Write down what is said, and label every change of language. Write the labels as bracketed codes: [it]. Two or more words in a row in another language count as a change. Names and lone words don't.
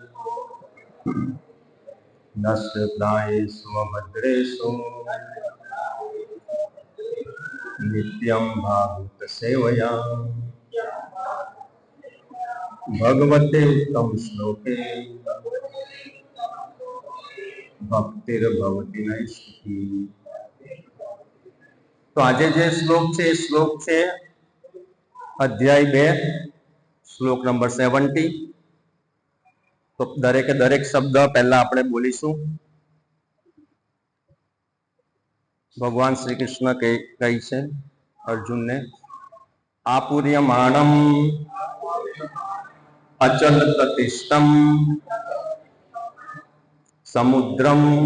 [sa] नस्य प्रायेषु भद्रेषु नित्यं भागवतसेवया भगवते उत्तम श्लोके भक्तिर्भवति नैष्ठिकी। [gu] तो આજે જે શ્લોક છે એ શ્લોક છે અધ્યાય 2 શ્લોક નંબર 70। તો દરેકે દરેક શબ્દ પહેલા આપણે બોલીશું। ભગવાન શ્રી કૃષ્ણ કહે છે અર્જુનને, [sa] आपुर्यमाणम अचल प्रतिष्ठम समुद्रम